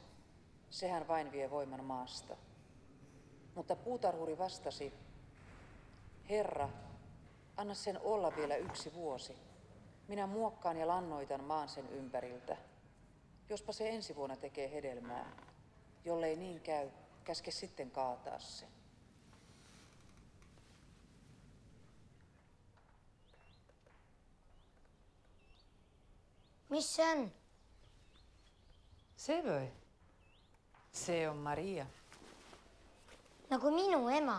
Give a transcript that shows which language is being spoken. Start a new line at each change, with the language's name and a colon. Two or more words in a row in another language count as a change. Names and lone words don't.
Finnish: Sehän vain vie voiman maasta. Mutta puutarhuri vastasi, Herra, anna sen olla vielä 1 vuosi. Minä muokkaan ja lannoitan maan sen ympäriltä. Jospa se ensi vuonna tekee hedelmää. Jollei niin käy, käske sitten kaataa se.
Estonian: Mis see on? See või? See on Maria. Nagu minu ema.